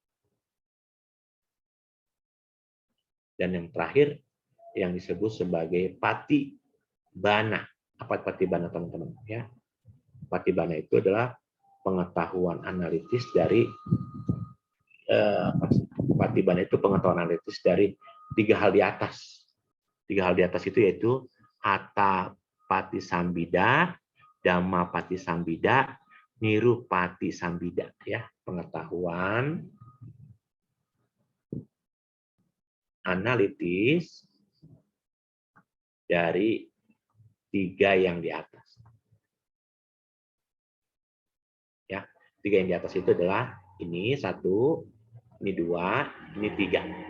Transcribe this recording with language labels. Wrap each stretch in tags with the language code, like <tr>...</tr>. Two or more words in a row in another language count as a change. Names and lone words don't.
<id>Dan yang terakhir yang disebut sebagai pati bana. Apa pati bana teman-teman ya? Pati bana itu adalah pengetahuan analitis dari pati bana itu pengetahuan analitis dari 3 hal di atas. 3 hal di atas itu yaitu</id> <pi>atta pati sambida, dhamma pati sambida, niru pati sambida</pi> <id>ya, pengetahuan analitis dari 3 yang di atas. Ya, 3 yang di atas itu adalah ini 1, ini 2, ini 3.</id>